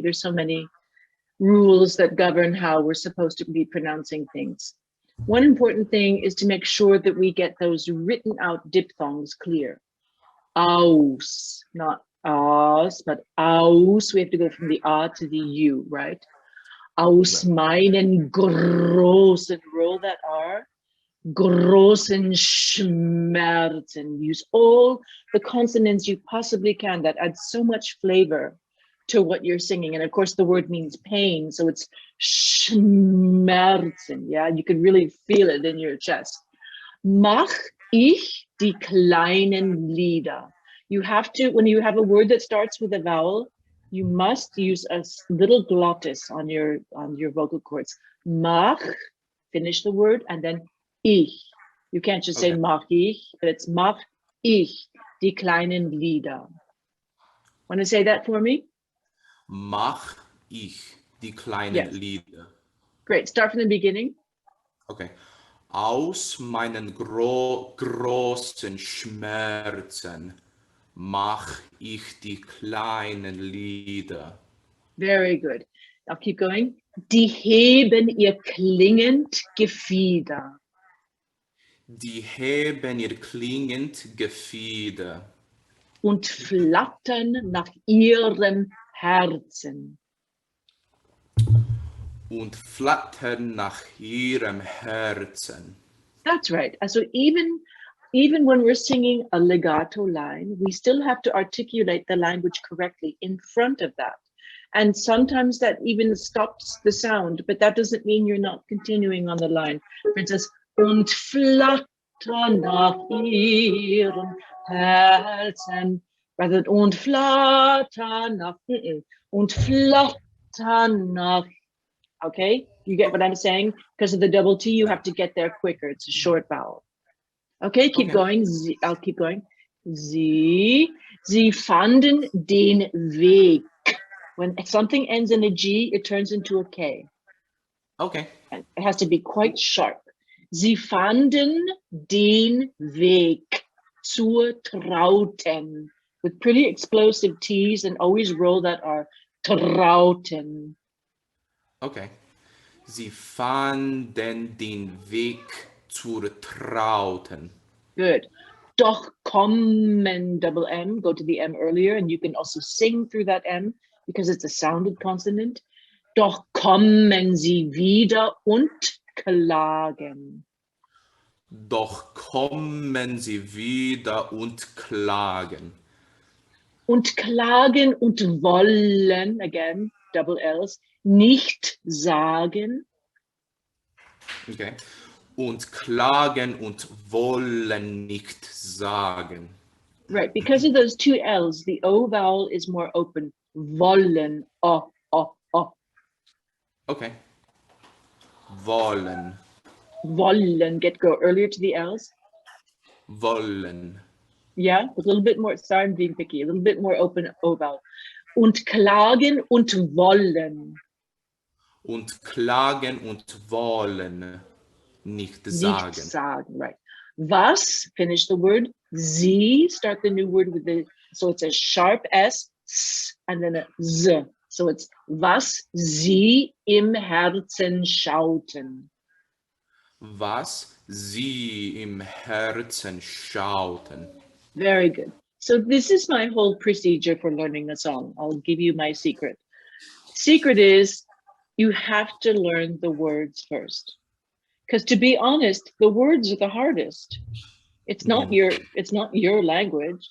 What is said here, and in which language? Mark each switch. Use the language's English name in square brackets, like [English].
[English] There's so many rules that govern how we're supposed to be pronouncing things. One important thing is to make sure that we get those written out diphthongs clear. Aus, not aus, but aus. We have to go from the A to the U, right? [German] Aus meinen großen, [English] roll that R, [German] großen Schmerzen. [English] Use all the consonants you possibly can. That adds so much flavor to what you're singing. And of course, the word means pain. So it's Schmerzen. Yeah, you can really feel it in your chest. [German] Mach ich die kleinen Lieder. [English] You have to, when you have a word that starts with a vowel, you must use a little glottis on your vocal cords. Mach, finish the word, and then ich. You can't just say Okay. mach ich, but it's [German] mach ich, die kleinen Lieder. [English] Want to say that for me? [German] Mach ich die kleinen [English] Yes. [German] Lieder. [English] Great. Start from the beginning. Okay. [German] Aus meinen großen Schmerzen mach ich die kleinen Lieder. [English] Very good. I'll keep going. [German] Die heben ihr klingend Gefieder. Die heben ihr klingend Gefieder Und flattern nach ihrem Herzen. und flattern nach ihrem Herzen. [English] That's right. So even when we're singing a legato line, we still have to articulate the language correctly in front of that. And sometimes that even stops the sound, but that doesn't mean you're not continuing on the line. For instance, [German] und flattern nach ihrem Herzen, [English] rather than [German] und flattern nach, und flattern nach. [English] Okay, you get what I'm saying? Because of the double T, you have to get there quicker. It's a short vowel. Okay, keep going. I'll keep going. [German] Sie fanden den Weg. [English] When something ends in a G, it turns into a K. Okay. And it has to be quite sharp. [German] Sie fanden den Weg zur Trauten. [English] With pretty explosive T's, and always roll that R. [German] Trauten. [English] Okay. [German] Sie fanden den Weg zur Trauten. [English] Good. [German] Doch kommen, [English] double M, go to the M earlier, and you can also sing through that M because it's a sounded consonant. [German] Doch kommen sie wieder und klagen. Doch kommen sie wieder und klagen. Und klagen und wollen, [English] again, double L's, [German] nicht sagen. [English] Okay. [German] Und klagen und wollen nicht sagen. [English] Right, because of those two L's, the O vowel is more open. [German] Wollen, oh. [English] Okay. Wollen. Wollen, go earlier to the L's. [German] Wollen. [English] Yeah, a little bit more, sorry, I'm being picky, a little bit more open O vowel. [German] Und klagen und wollen. Und klagen und wollen nicht sagen. Nicht sagen, [English] right. Was, finish the word. Sie, start the new word with the, so it's a sharp S, and then a Z. So it's [German] was sie im Herzen schauten. Was sie im Herzen schauten. [English] Very good. So this is my whole procedure for learning a song. I'll give you my secret. Secret is you have to learn the words first. Because to be honest, the words are the hardest. It's not your language.